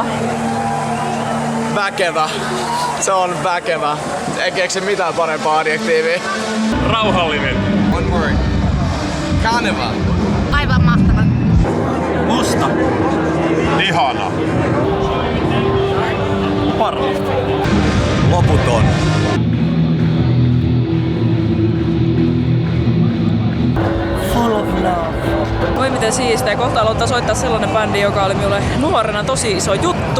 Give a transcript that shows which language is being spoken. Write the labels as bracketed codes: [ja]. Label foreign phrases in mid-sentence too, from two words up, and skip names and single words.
[fi] Väkevä. Se on väkevä. En keksi mitään parempaa adjektiivia. Rauhallinen. [en] One word. Carnival. [fi] Aivan mahtava. Musta. Ihana. Paras. Loputon. [en] Full of love. [fi] Voi miten siistiä. Kohta aloittaa soittaa sellainen bändi, joka oli minulle nuorena tosi iso juttu.